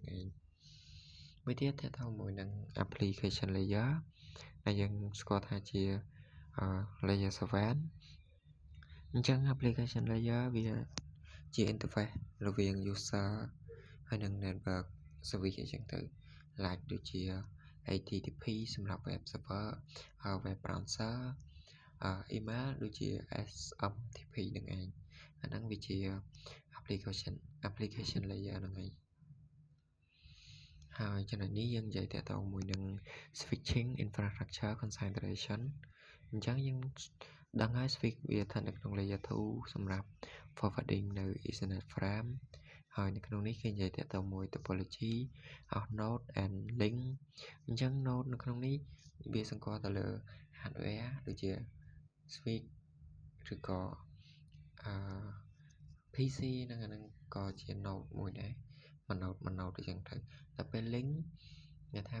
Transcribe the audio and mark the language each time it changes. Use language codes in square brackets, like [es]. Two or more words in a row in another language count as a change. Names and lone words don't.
[km] ឯងមួយទៀតតើតើមួយនឹង [en] application layer [km] ដែលយើងស្គាល់ថាជា layer 7អញ្ចឹង [en] application layer [km] វាជា interface រវាង user ហើយនឹង [en] network service [km] អញ្ចឹងទៅ like ដូចជា HTTP សម្រាប់ [en] web server web browser email [km] ដូចជា SMTP នឹងឯងអាហ្នឹងវាជា [en] application layer [km] ហ្នឹងឯង ហើយចំណុចនេះយើងនិយាយតាក់ទងមួយនឹង [en] switching infrastructure consideration [km] អញ្ចឹងយើងដឹងហើយ switch វាស្ថិតនៅក្នុង layer 2សម្រាប់ forwarding នៅ [en] Ethernet frame [km] ហើយនៅក្នុងនេះគេនិយាយតាក់ទងមួយ [en] topology of node and link [km] អញ្ចឹង node នៅក្នុងនេះវាសង្កត់ទៅលើ hardware ដូចជា switch ឬក៏ PC ហ្នឹងអាហ្នឹងក៏ជា node មួយដែរមួយ node អញ្ចឹងទៅតែពេល link គេថា